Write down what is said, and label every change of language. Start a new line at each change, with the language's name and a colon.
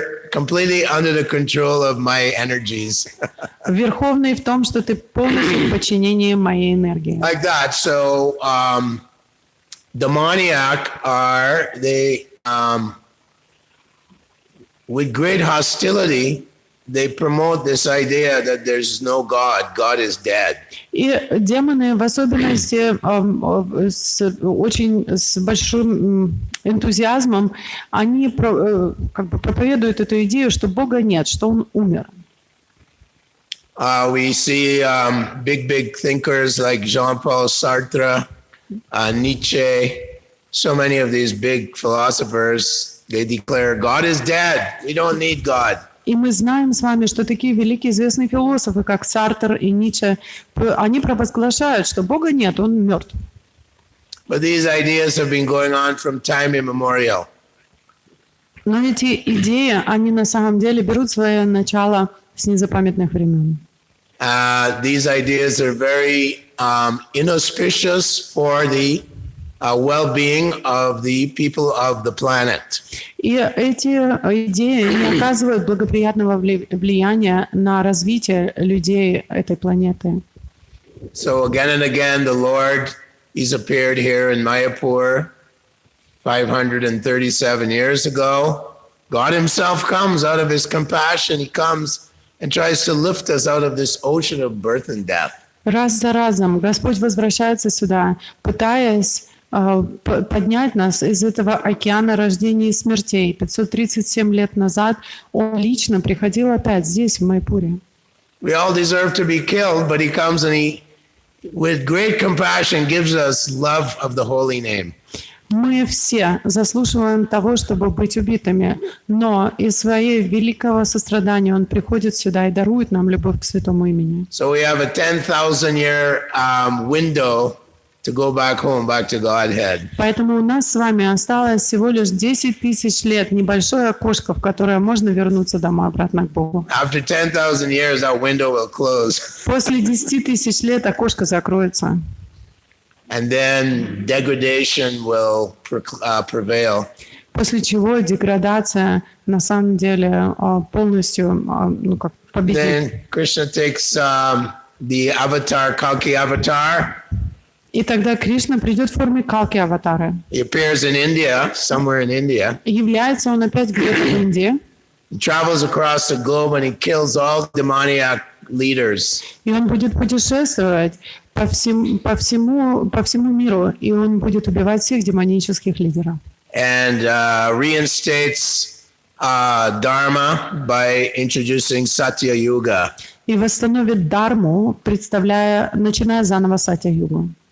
English: completely under the control of my energies.
Russian: Верховный в том, что ты полностью в подчинении моей энергии.
English: Like that. So, demoniac are they with great hostility. They promote this idea that there's no God. God is dead.
Russian: И демоны в особенности с большим энтузиазмом они проповедуют эту идею, что Бога нет, что Он умер.
English: We see big thinkers like Jean-Paul Sartre, Nietzsche, so many of these big philosophers, they declare God is dead. We don't need God.
Russian: И мы знаем с вами, что такие великие известные философы, как Сартр и Ницше, они провозглашают, что Бога нет, Он мертв.
English: But these ideas have been going on from time immemorial.
Russian: Но эти идеи, они на самом деле берут свое начало с незапамятных времен.
English: These ideas are very inauspicious for the well-being of the people of the planet.
Russian: И эти идеи не оказывают благоприятного влияния на развитие людей этой планеты.
English: So again and again, the Lord, He's appeared here in Mayapur 537 years ago. God Himself comes out of His compassion. He comes and tries to lift us out of this ocean of birth and death.
Russian: Раз за разом Господь возвращается сюда, пытаясь поднять нас из этого океана рождения и смертей. 537 лет назад Он лично приходил опять здесь, в Майпуре.
English: We all deserve to be killed, but He comes and He, with great compassion, gives us love of the holy name.
Russian: Мы все заслуживаем того, чтобы быть убитыми, но из своей великого сострадания Он приходит сюда и дарует нам любовь к святому имени.
English: So we have a 10,000-year window to go back home, back to Godhead.
Russian: Поэтому у нас с вами осталось всего лишь 10 тысяч лет, небольшое окошко, в которое можно вернуться домой обратно к Богу.
English: After 10,000 years, that window will close.
Russian: После 10 тысяч лет окошко закроется.
English: And then degradation will prevail.
Russian: После чего деградация на самом деле полностью победит.
English: Then Krishna takes the avatar, Kalki avatar.
Russian: И тогда Кришна придет в форме Калки аватара.
English: He appears in India, somewhere in India.
Russian: Является он опять где-то в Индии.
English: He travels across the globe and he kills all demoniac leaders.
Russian: И он будет путешествовать по всему миру, и он будет убивать всех демонических лидеров.
English: And reinstates Dharma by introducing Satya Yuga.
Russian: И восстановит Дharmu, начиная заново Сатья-югу.